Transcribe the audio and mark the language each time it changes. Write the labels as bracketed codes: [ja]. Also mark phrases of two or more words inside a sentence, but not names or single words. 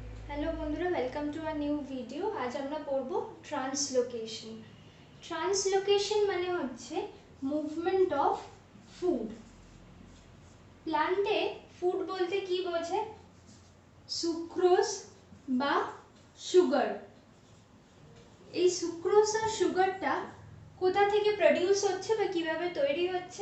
[bn] হেলো বন্ধুরা [en] welcome to our new video. [bn] आज আমরা পড়ব ট্রান্সলোকেশন। ট্রান্সলোকেশন মানে হচ্ছে [en] movement of food. [bn] প্ল্যান্টে ফুড বলতে কি বোঝে? সুক্রোজ বা সুগার। এই সুক্রোজ আর সুগারটা কোথা থেকে প্রডিউস হচ্ছে বা কিভাবে তৈরি হচ্ছে?